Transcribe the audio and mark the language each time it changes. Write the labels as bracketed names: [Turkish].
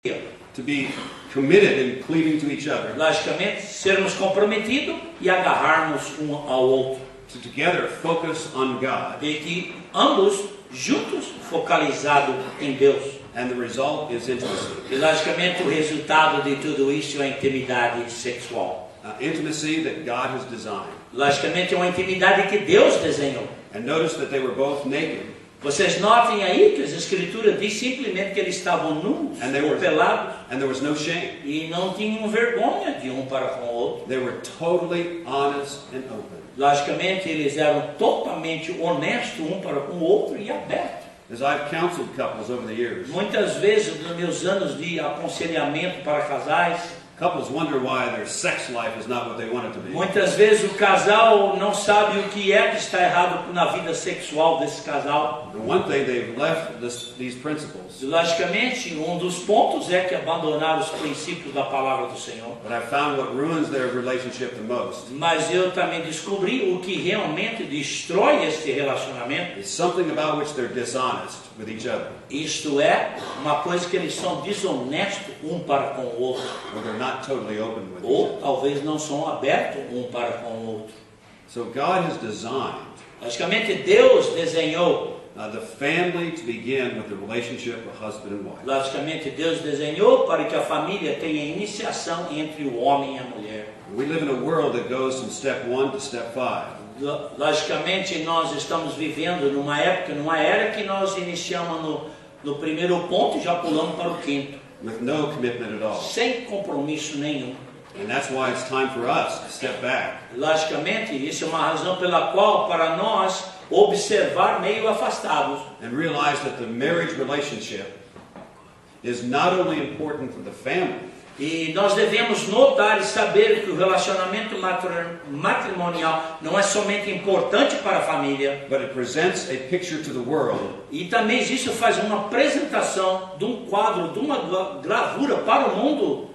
[English] to be committed and cleaving to each other, [Portuguese] logicamente, sermos comprometidos e agarrarmos um ao outro. [English] to together focus on God, [Portuguese] E que ambos juntos focalizados em Deus. [English] and the result is intimacy. [Portuguese] E logicamente o resultado de tudo isso é a intimidade sexual. [English] Intimacy that God has designed. [Portuguese] Logicamente é uma intimidade que Deus desenhou. [English] And notice that they were both naked, [Portuguese] Vocês notem aí que as escrituras diz simplesmente que eles estavam nus [English] And they [Portuguese] ou [English] were- [Portuguese] pelados [English] and there was no shame. [Portuguese] e não tinham vergonha de um para com o outro. [English] They were totally honest and open. [Portuguese] Logicamente eles eram totalmente honestos um para com o outro e abertos. [English] As I've counseled couples over the years, [Portuguese] Muitas vezes nos meus anos de aconselhamento para casais, [English] couples wonder why their sex life is not what they want it to be. [Portuguese] muitas vezes o casal não sabe o que é que está errado na vida sexual desse casal. [English] And one thing, they've left these principles, [Portuguese] Logicamente, um dos pontos é que abandonaram os princípios da palavra do Senhor. [English] but I found what ruins their relationship the most [Portuguese] Mas eu também descobri o que realmente destrói este relacionamento. [English] is something about which they're dishonest with each other, [Portuguese] Isto é, uma coisa que eles são desonestos um para com o outro. [English] or they're not totally open with each [Portuguese] Ou [English] other. [Portuguese] talvez não são abertos um para com o outro. [English] So God has designed [Portuguese] Logicamente, Deus desenhou. [English] the family to begin with the relationship of husband and wife. [Portuguese] Logicamente, Deus desenhou para que a família tenha iniciação entre o homem e a mulher. [English] We live in a world that goes from step 1 to step 5. [Portuguese] Logicamente, nós estamos vivendo numa época, numa era que nós iniciamos no primeiro ponto e já pulamos para o quinto, [English] With no commitment at all. [Portuguese] sem compromisso nenhum. [English] And that's why it's time for us to step back [Portuguese] Logicamente, isso é uma razão pela qual, para nós, observar meio afastados. [English] and realize that the marriage relationship is not only important for the family, [Portuguese] E nós devemos notar e saber que o relacionamento matrimonial não é somente importante para a família, [English] but it presents a picture to the world [Portuguese] e também isso faz uma apresentação de um quadro, de uma gravura para o mundo